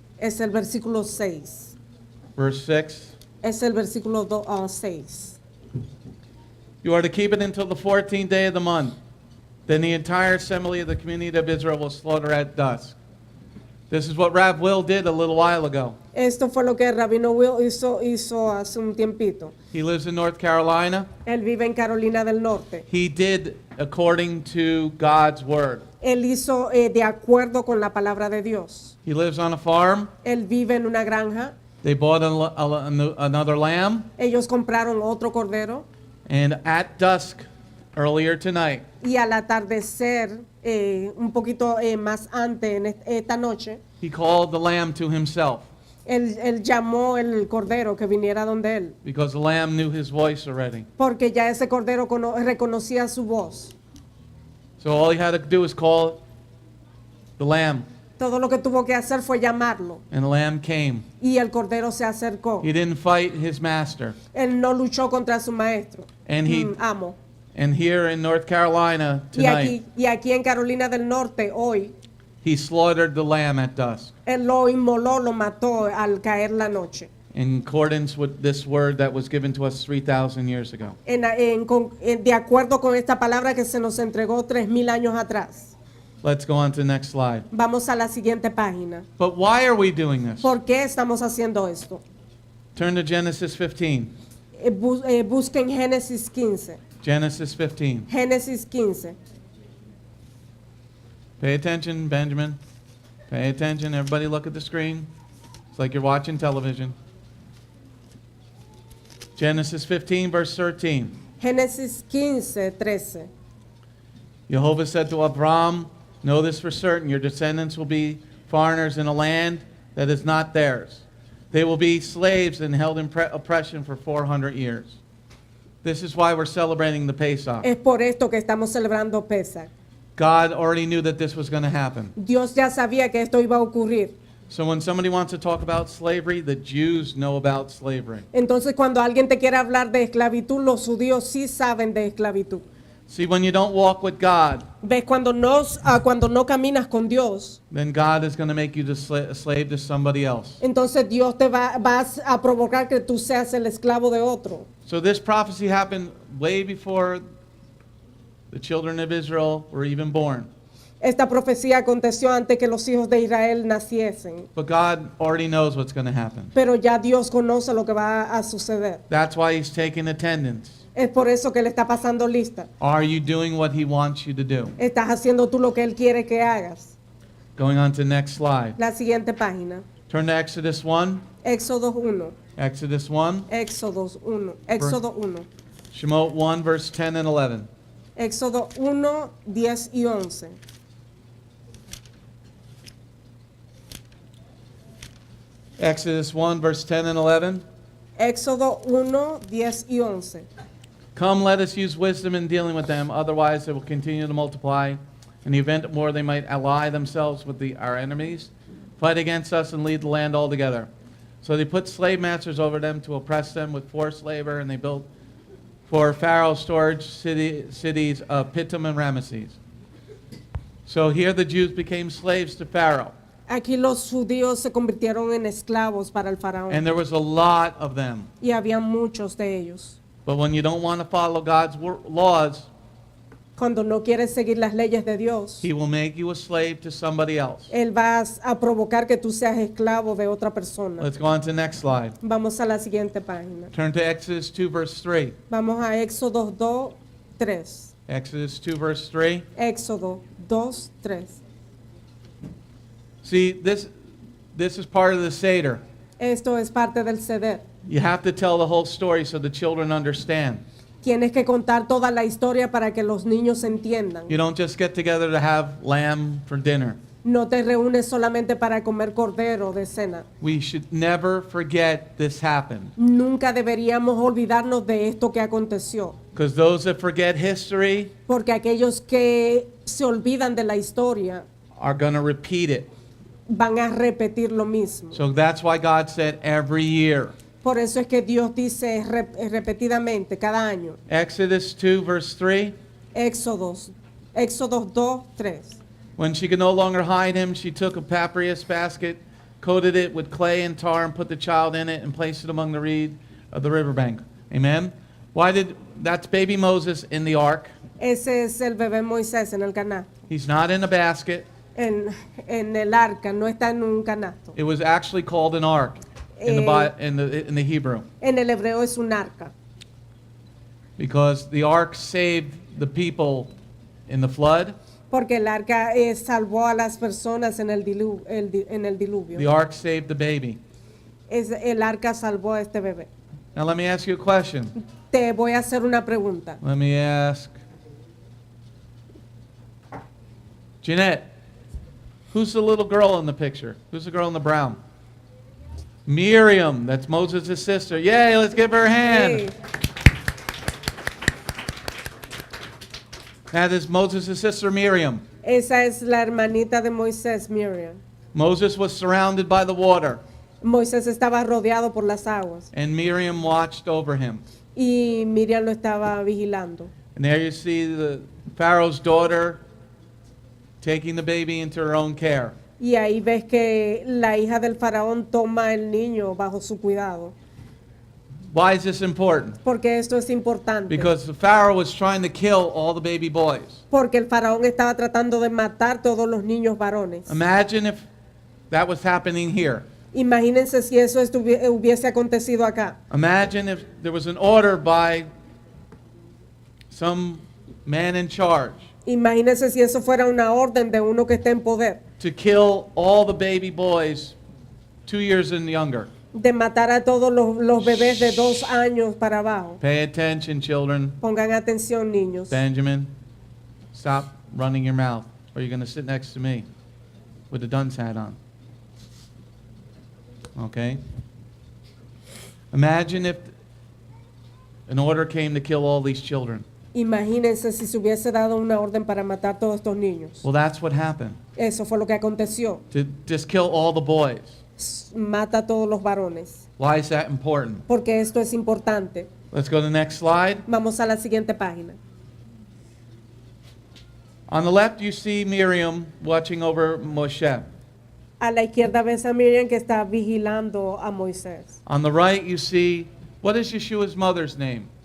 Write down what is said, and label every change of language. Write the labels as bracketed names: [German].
[Spanish] es el versículo 6. [English] Verse 6. [Spanish] Es el versículo 6. [English] You are to keep it until the 14th day of the month. Then the entire assembly of the community of Israel will slaughter at dusk. This is what Rav Will did a little while ago. [Spanish] Esto fue lo que Rabino Will hizo hace un tiempito. [English] He lives in North Carolina. [Spanish] Él vive en Carolina del Norte. [English] He did according to God's word. [Spanish] Él hizo de acuerdo con la palabra de Dios. [English] He lives on a farm. [Spanish] Él vive en una granja. [English] They bought another lamb. [Spanish] Ellos compraron otro cordero. [English] And at dusk, earlier tonight, [Spanish] Y al atardecer, un poquito más antes, en esta noche, [English] he called the lamb to himself [Spanish] él llamó el cordero que viniera donde él. [English] because the lamb knew his voice already. [Spanish] Porque ya ese cordero reconocía su voz. [English] So all he had to do was call the lamb, [Spanish] Todo lo que tuvo que hacer fue llamarlo. [English] and the lamb came. [Spanish] Y el cordero se acercó. [English] He didn't fight his master. [Spanish] Él no luchó contra su maestro. [English] And he [Spanish] Amo. [English] and here in North Carolina tonight, [Spanish] Y aquí en Carolina del Norte, hoy, [English] he slaughtered the lamb at dusk [Spanish] él lo inmoló, lo mató al caer la noche. [English] in accordance with this word that was given to us 3,000 years ago. [Spanish] De acuerdo con esta palabra que se nos entregó 3,000 años atrás. [English] Let's go on to the next slide. [Spanish] Vamos a la siguiente página. [English] But why are we doing this? [Spanish] ¿Por qué estamos haciendo esto? [English] Turn to Genesis 15. [Spanish] Busquen Génesis 15. [English] Genesis 15. [Spanish] Génesis 15. [English] Pay attention, Benjamin. Pay attention. Everybody look at the screen. It's like you're watching television. Genesis 15, verse 13. [Spanish] Génesis 15, 13. [English] Jehovah said to Abraham, know this for certain, your descendants will be foreigners in a land that is not theirs. They will be slaves and held in oppression for 400 years. This is why we're celebrating the Pesach. [Spanish] Es por esto que estamos celebrando Pesach. [English] God already knew that this was going to happen. [Spanish] Dios ya sabía que esto iba a ocurrir. [English] So when somebody wants to talk about slavery, the Jews know about slavery. [Spanish] Entonces, cuando alguien te quiere hablar de esclavitud, los judíos sí saben de esclavitud. [English] See, when you don't walk with God, [Spanish] Ves, cuando no caminas con Dios, [English] then God is going to make you a slave to somebody else. [Spanish] entonces Dios te vas a provocar que tú seas el esclavo de otro. [English] So this prophecy happened way before the children of Israel were even born. [Spanish] Esta profecía aconteció antes que los hijos de Israel naciesen. [English] But God already knows what's going to happen. [Spanish] Pero ya Dios conoce lo que va a suceder. [English] That's why he's taking attendance. [Spanish] Es por eso que le está pasando lista. [English] Are you doing what he wants you to do? [Spanish] Estás haciendo tú lo que Él quiere que hagas. [English] Going on to the next slide. [Spanish] La siguiente página. [English] Turn to Exodus 1. [Spanish] Éxodo 1. [English] Exodus 1. [Spanish] Éxodo 1. Éxodo 1. [English] Shemot 1, verse 10 and 11. [Spanish] Éxodo 1, 10 y 11. [English] Exodus 1, verse 10 and 11. [Spanish] Éxodo 1, 10 y 11. [English] Come, let us use wisdom in dealing with them, otherwise they will continue to multiply. In the event more, they might ally themselves with our enemies, fight against us, and lead the land altogether. So they put slave masters over them to oppress them with forced labor, and they built for Pharaoh storage cities of Pittim and Ramesses. So here the Jews became slaves to Pharaoh, [Spanish] Aquí los judíos se convirtieron en esclavos para el faraón. [English] and there was a lot of them. [Spanish] Y había muchos de ellos. [English] But when you don't want to follow God's laws, [Spanish] Cuando no quieres seguir las leyes de Dios, [English] he will make you a slave to somebody else. [Spanish] Él va a provocar que tú seas esclavo de otra persona. [English] Let's go on to the next slide. [Spanish] Vamos a la siguiente página. [English] Turn to Exodus 2, verse 3. [Spanish] Vamos a Éxodo 2, 3. [English] Exodus 2, verse 3. [Spanish] Éxodo 2, 3. [English] See, this is part of the Seder. [Spanish] Esto es parte del Seder. [English] You have to tell the whole story so the children understand. [Spanish] Tienes que contar toda la historia para que los niños entiendan. [English] You don't just get together to have lamb for dinner. [Spanish] No te reúnes solamente para comer cordero de cena. [English] We should never forget this happened. [Spanish] Nunca deberíamos olvidarnos de esto que aconteció. [English] Because those that forget history [Spanish] Porque aquellos que se olvidan de la historia [English] are going to repeat it. [Spanish] van a repetir lo mismo. [English] So that's why God said every year. [Spanish] Por eso es que Dios dice repetidamente cada año. [English] Exodus 2, verse 3. [Spanish] Éxodo 2, 3. [English] When she could no longer hide him, she took a papyrus basket, coated it with clay and tar, and put the child in it, and placed it among the reed of the riverbank. Amen? That's baby Moses in the ark. [Spanish] Ese es el bebé Moisés en el canasto. [English] He's not in a basket. [Spanish] En el arca, no está en un canasto. [English] It was actually called an ark in the Hebrew. [Spanish] En el hebreo es un arca. [English] Because the ark saved the people in the flood. [Spanish] Porque el arca salvó a las personas en el diluvio. [English] The ark saved the baby. [Spanish] El arca salvó a este bebé. [English] Now let me ask you a question. [Spanish] Te voy a hacer una pregunta. [English] Let me ask. Jeanette, who's the little girl in the picture? Who's the girl in the brown? Miriam, that's Moses' sister. Yay, let's give her a hand. Hey, That is Moses' sister Miriam. [Spanish] esa es la hermanita de Moisés, Miriam. [English] Moses was surrounded by the water, [Spanish] Moisés estaba rodeado por las aguas [English] and Miriam watched over him. [Spanish] y Miriam lo estaba vigilando. [English] And there you see the Pharaoh's daughter taking the baby into her own care. [Spanish] Y ahí ves que la hija del faraón toma el niño bajo su cuidado. [English] Why is this important? [Spanish] Porque esto es importante. [English] Because the Pharaoh was trying to kill all the baby boys. [Spanish] Porque el faraón estaba tratando de matar todos los niños varones. [English] Imagine if that was happening here. [Spanish] Imagínense si eso hubiese acontecido acá. [English] Imagine if there was an order by some man in charge [Spanish] Imagínense si eso fuera una orden de uno que está en poder, [English] to kill all the baby boys 2 years and younger. [Spanish] de matar a todos los bebés de 2 años para abajo. [English] Pay attention, children. [Spanish] Pongan atención, niños. [English] Benjamin, stop running your mouth, or you're going to sit next to me with a dunce hat on. Okay? Imagine if an order came to kill all these children. [Spanish] Imagínense si se hubiese dado una orden para matar todos estos niños. [English] Well, that's what happened. [Spanish] Eso fue lo que aconteció. [English] To just kill all the boys. [Spanish] Mata a todos los varones. [English] Why is that important? [Spanish] Porque esto es importante. [English] Let's go to the next slide. [Spanish] Vamos a la siguiente página. [English] On the left, you see Miriam watching over Moshe. [Spanish] A la izquierda ves a Miriam que está vigilando a Moisés. [English] On the right, you see, what is Yeshua's mother's name?